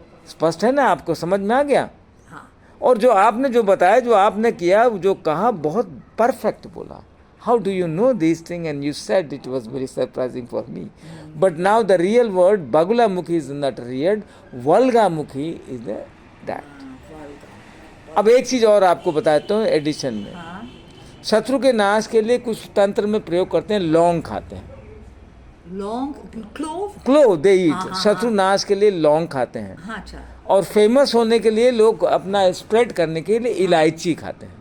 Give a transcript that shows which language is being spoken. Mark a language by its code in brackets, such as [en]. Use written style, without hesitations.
[hi] स्पष्ट है ना, आपको समझ में आ गया. और जो आपने जो बताया, जो आपने किया, जो कहा, बहुत परफेक्ट बोला. [en] How do you know these things? And you said it was very surprising for me. But now the real word Bagulamukhi is not real. Valgamukhi is that. [hi] अब एक चीज और आपको बताता हूँ एडिशन में. शत्रु के नाश के लिए कुछ तंत्र में प्रयोग करते हैं. लौंग खाते हैं. लौंग, [en] Clove they eat. [hi] शत्रु नाश के लिए लौंग खाते हैं. अच्छा. और फेमस होने के लिए लोग अपना स्प्रेड करने के लिए इलायची खाते हैं.